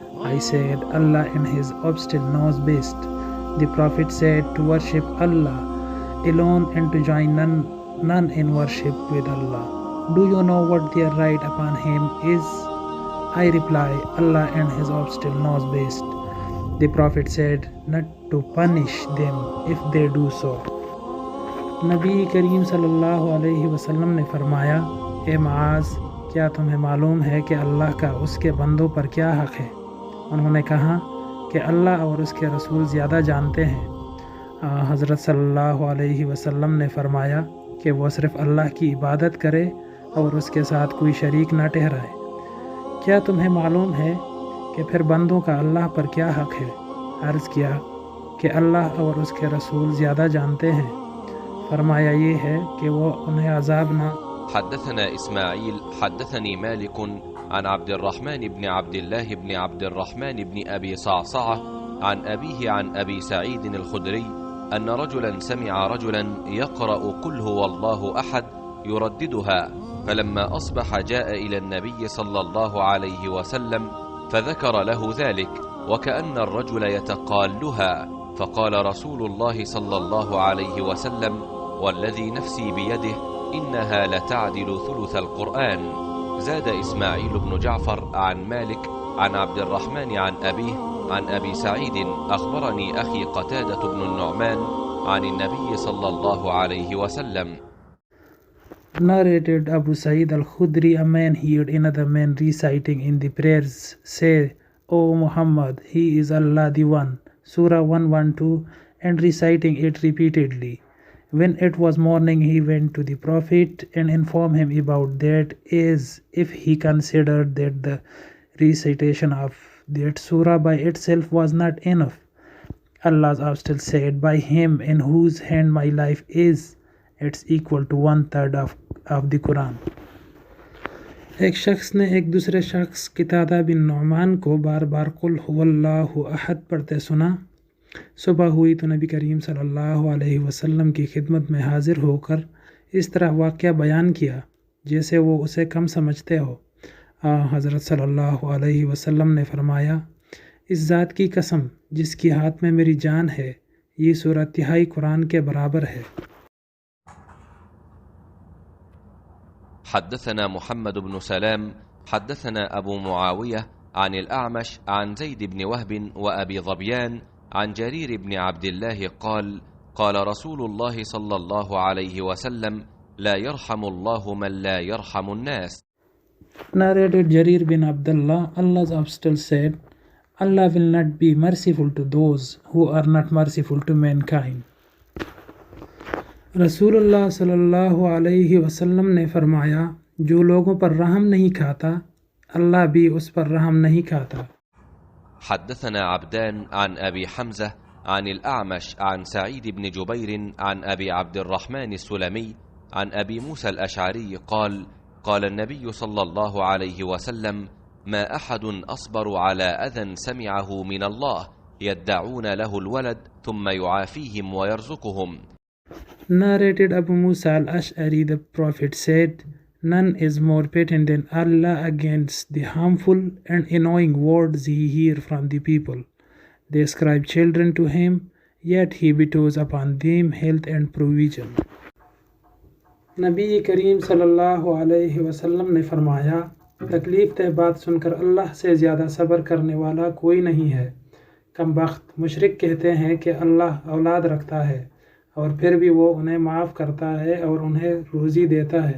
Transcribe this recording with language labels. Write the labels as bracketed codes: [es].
[en] I said, Allah in His obstinate knows best. The Prophet said, to worship Allah alone and to join none in worship with Allah. Do you know what their right upon Him is? I reply, Allah and His obstinate knows best. The Prophet said, not to punish them if they do so. [hi] नबी करीम सल्लल्लाहु अलैहि वसल्लम ने फरमाया, ए मुआज़, क्या तुम्हें मालूम है कि अल्लाह का उसके बंदों पर क्या हक़ है? उन्होंने कहा कि अल्लाह और उसके रसूल ज़्यादा जानते हैं। हज़रत सल्लल्लाहु अलैहि वसल्लम ने फरमाया कि वो सिर्फ़ अल्लाह की इबादत करे और उसके साथ कोई शरीक ना ठहराए। क्या तुम्हें मालूम है कि फिर बंदों का अल्लाह पर क्या हक़ है? अर्ज़ किया कि अल्लाह और उसके रसूल ज़्यादा जानते हैं। फरमाया ये है कि वो उन्हें अज़ाब ना। [ar] حدثنا إسماعيل حدثني مالك عن عبد الرحمن بن عبد الله بن عبد الرحمن بن أبي صعصعة عن أبيه عن أبي سعيد الخدري أن رجلا سمع رجلا يقرأ قل هو الله أحد يرددها، فلما أصبح جاء إلى النبي صلى الله عليه وسلم فذكر له ذلك، وكأن الرجل يتقالها، فقال رسول الله صلى الله عليه وسلم: والذي نفسي بيده إنها لتعدل ثلث القرآن. زاد إسماعيل بن جعفر عن مالك عن عبد الرحمن عن أبيه عن أبي سعيد: أخبرني أخي قتادة بن النعمان عن النبي صلى الله عليه وسلم. [en] Narrated Abu Sa'id al-Khudri, a man heard another man reciting in the prayers, say, O Muhammad, he is Allah the One, Surah 112, and reciting it repeatedly. When it was morning, he went to the Prophet and informed him about that, as if he considered that the recitation of that surah by itself was not enough. Allah's Apostle said, by him in whose hand my life is, it's equal to 1/3 of the Quran. [hi] एक शख्स ने एक दूसरे शख्स Qatada बिन नुअमान को बार बार कुल हुवल्लाहु अहद पढ़ते सुना। सुबह हुई तो नबी करीम सल्लल्लाहु अलैहि वसल्लम की खिदमत में हाजिर होकर इस तरह वाक़या बयान किया जैसे वो उसे कम समझते हो। हज़रत सल्लल्लाहु अलैहि वसल्लम ने फरमाया, इस ज़ात की कसम जिसकी हाथ में मेरी जान है, ये सूरह तिहाई कुरान के बराबर है। [ar] حدثنا محمد بن سلام حدثنا أبو معاوية عن الأعمش عن زيد بن وهب وأبي ظبيان عن جرير بن عبد الله قال: قال رسول الله صلى الله عليه وسلم: لا يرحم الله من لا يرحم الناس. [en] Narrated Jarir bin Abdullah, Allah's Apostle said, Allah will not be merciful to those who are not merciful to mankind. [hi] रसूलुल्लाह सल्लल्लाहु अलैहि वसल्लम ने फरमाया, जो लोगों पर रहम नहीं खाता, अल्लाह भी उस पर रहम नहीं खाता। [ar] حدثنا عبدان عن أبي حمزة عن الأعمش عن سعيد بن جبير عن أبي عبد الرحمن السلمي عن أبي موسى الأشعري قال: قال النبي صلى الله عليه وسلم: ما أحد أصبر على أذى سمعه من الله يدعون له الولد ثم يعافيهم ويرزقهم. [en] Narrated Abu Musa al-Ash'ari, the Prophet said, none is more patent than Allah against the harmful and annoying words he hears from the people. They ascribe children to him, yet he bestows upon them health and provision. [hi] नबी करीम सल्लल्लाहु अलैहि वसल्लम ने फरमाया, तकलीफ तय बात सुनकर अल्लाह से ज़्यादा सब्र करने वाला कोई नहीं है। कमबख्त मुशरिक कहते हैं कि अल्लाह औलाद रखता है और फिर भी वो उन्हें माफ़ करता है और उन्हें रोज़ी देता है।